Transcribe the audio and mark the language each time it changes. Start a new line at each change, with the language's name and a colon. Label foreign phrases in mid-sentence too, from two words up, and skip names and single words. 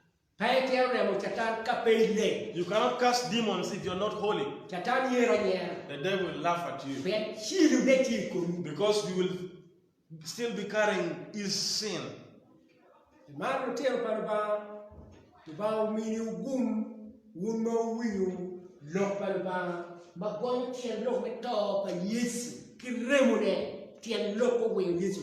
English: You cannot cast demons if you're not holy. The devil will laugh at you because you will still be carrying his sin.
Acoli: Man no tell palba to ba mi gum wun no wiyu lo palba ma gon tien lo me to pa Yesu ki remune tien lo ko wiyu Yesu.